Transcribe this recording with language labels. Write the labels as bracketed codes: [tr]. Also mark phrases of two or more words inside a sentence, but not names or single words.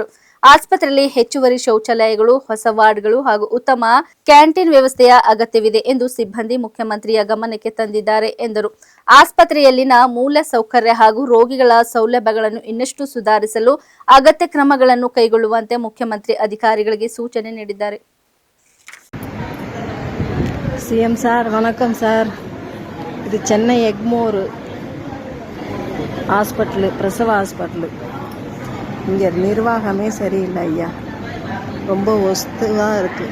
[kn] ಆಸ್ಪತ್ರೆಯಲ್ಲಿ ಹೆಚ್ಚುವರಿ ಶೌಚಾಲಯಗಳು, ಹೊಸ ವಾರ್ಡ್ಗಳು ಹಾಗೂ ಉತ್ತಮ ಕ್ಯಾಂಟೀನ್ ವ್ಯವಸ್ಥೆಯ ಅಗತ್ಯವಿದೆ ಎಂದು ಸಿಬ್ಬಂದಿ ಮುಖ್ಯಮಂತ್ರಿಯ ಗಮನಕ್ಕೆ ತಂದಿದ್ದಾರೆ ಎಂದರು. ಆಸ್ಪತ್ರೆಯಲ್ಲಿನ ಮೂಲ ಸೌಕರ್ಯ ಹಾಗೂ ರೋಗಿಗಳ ಸೌಲಭ್ಯಗಳನ್ನು ಇನ್ನಷ್ಟು ಸುಧಾರಿಸಲು ಅಗತ್ಯ ಕ್ರಮಗಳನ್ನು ಕೈಗೊಳ್ಳುವಂತೆ ಮುಖ್ಯಮಂತ್ರಿ ಅಧಿಕಾರಿಗಳಿಗೆ ಸೂಚನೆ ನೀಡಿದ್ದಾರೆ. [ta] சிஎம் சார் வணக்கம் சார். இது சென்னை எக்மோர் ஹாஸ்பிட்டலு, பிரசவ ஹாஸ்பிட்டலு. இங்கே நிர்வாகமே சரியில்லை ஐயா. ரொம்ப ஒஸ்துவாக இருக்குது.